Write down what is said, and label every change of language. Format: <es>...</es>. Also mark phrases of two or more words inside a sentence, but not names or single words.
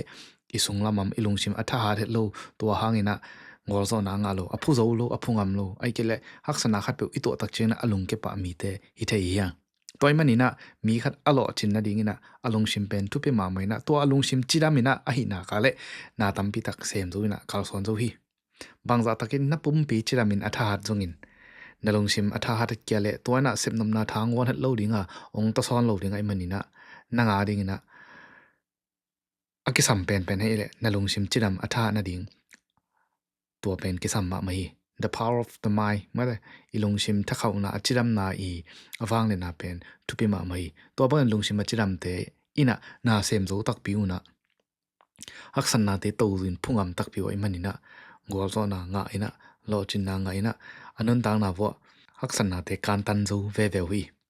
<ctd>isung lamam ilung sim atha ha lo to hangina ngor zo na nga lo aphu zo lo aphungam lo ai kele haksana khat pe ito tak chena alung ke pa mi te hi thei ya toy manina mi khat alo chin na dingina alung sim pen tu pe ma maina to alung sim chiramina a hi na kale na tampi tak sem zo ina kal son zo hi bangza takin na pum pi chiramin atha hat zongin nalung sim atha hat kyale toina sepnam na thang won hat lo dinga ong ta son lo dinga ai manina nanga dingina akisam pen pen hele nalung sim chiram atha na ding tua pen kisam ma mai</ctd> <en>the power of the mind</en> <ctd>ma ilung sim thakhaw na achiram na I awang le na pen tupi ma mai to ban lung sim achiram te ina na sem zo tak piuna haksan na te to zin phungam tak pi oi manina gol zo na nga ina lo chin na nga ina anon tang na wo haksan na te kan tan zo ve ve hui</ctd>